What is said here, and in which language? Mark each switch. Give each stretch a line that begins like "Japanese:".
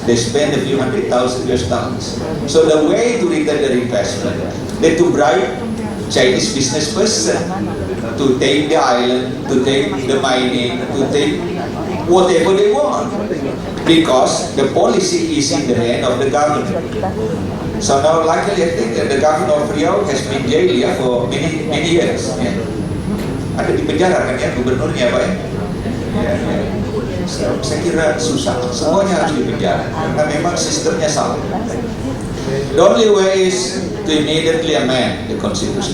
English: They spend a few $100,000 US dollars. So the way to return their investment, they to bribe Chinese business person to take the island, to take the mining, to take whatever they want, because the policy is in the hand of the government. So now, luckily, I think that the governor of Riau has been jailed for many years.
Indonesian: Ya. Ada di penjara kan ya gubernurnya, Pak ya. Ya. So, saya kira susah, semuanya harus di penjara karena memang sistemnya salah.
English: The only way is to immediately amend the Constitution.